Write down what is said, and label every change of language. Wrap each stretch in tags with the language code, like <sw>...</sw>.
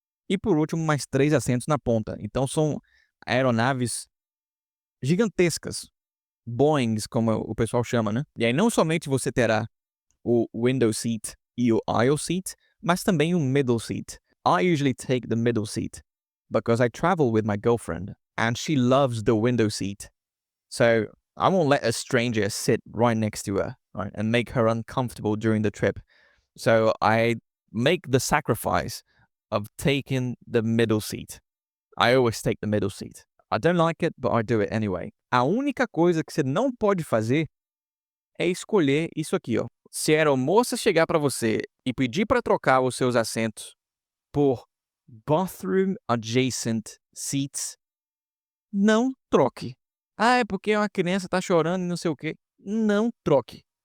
<pt>E por último, mais 3 assentos na ponta. Então são aeronaves gigantescas. Boeings, como o pessoal chama, né? E aí não somente você terá o window seat e o aisle seat, mas também o middle seat.</pt> <en>I usually take the middle seat. because I travel with my girlfriend and she loves the window seat. So I won't let a stranger sit right next to her, right, and make her uncomfortable during the trip. So I make the sacrifice of taking the middle seat. I always take the middle seat. I don't like it, but I do it anyway.</en> <pt>A única coisa que você não pode fazer é escolher isso aqui, ó. Se a aeromoça chegar para você e pedir para trocar os seus assentos por bathroom adjacent seats, não troque. Ah, é porque uma criança tá chorando e não sei o quê. Não troque.</pt>